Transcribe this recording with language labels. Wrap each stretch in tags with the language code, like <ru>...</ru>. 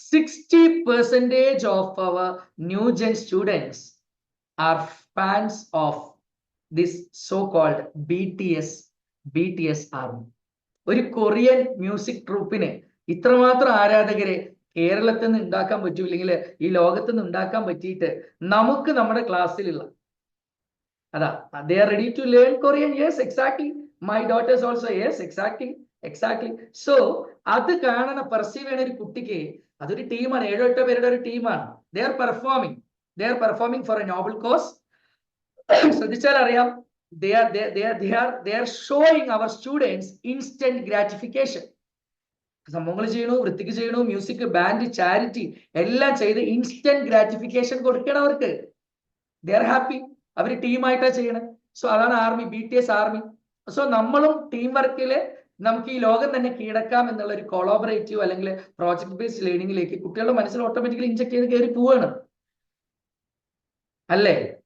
<en>60% of our new gen students are fans of this so-called BTS army.</en> <ml>ഒരു Korean music ട്രൂപ്പിന് ഇത്രമാത്രം ആരാധകരെ കേരളത്തിൽ നിന്ന് ഉണ്ടാക്കാൻ പറ്റൂല്ലെങ്കിൽ ഈ ലോകത്ത് നിന്ന് ഉണ്ടാക്കാൻ പറ്റിയിട്ട് നമുക്ക് നമ്മുടെ ക്ലാസ്സിലുള്ള അതാ,</ml> <en>they are ready to learn Korean. Yes, exactly. My daughters also. Yes, exactly. Exactly.</en> <ml>So അത് കാണണ പെർസീവ് ചെയ്യണ ഒരു കുട്ടിക്ക് അതൊരു ടീമാണ്, 7-8 പേരുടെ ഒരു ടീമാണ്.</ml> <en>They are performing for a noble cause.</en> <ml>ശ്രദ്ധിച്ചാൽ അറിയാം,</ml> <en>they are showing our students instant gratification.</en> <ml>സംഭവങ്ങൾ ചെയ്യണു, വൃത്തിക്ക് ചെയ്യണു, മ്യൂസിക്, ബാൻഡ്, ചാരിറ്റി എല്ലാം ചെയ്ത് ഇൻസ്റ്റന്റ് ഗ്രാറ്റിഫിക്കേഷൻ കൊടുക്കണം അവർക്ക്.</ml> <en>They are happy.</en> <ml>അവർ ടീമായിട്ടാണ് ചെയ്യണത്. സോ അതാണ് ആർമി, BTS ആർമി. സോ നമ്മളും ടീം വർക്കില് നമുക്ക് ഈ ലോകം തന്നെ കീഴടക്കാം എന്നുള്ള ഒരു കൊളാബറേറ്റീവ് അല്ലെങ്കിൽ പ്രോജക്ട് ബേസ്ഡ് ലേണിംഗിലേക്ക് കുട്ടികളുടെ മനസ്സിൽ ഓട്ടോമാറ്റിക്കലി ഇൻജെക്ട് ചെയ്ത് കയറി പോവാണ് അല്ലേ?</ml>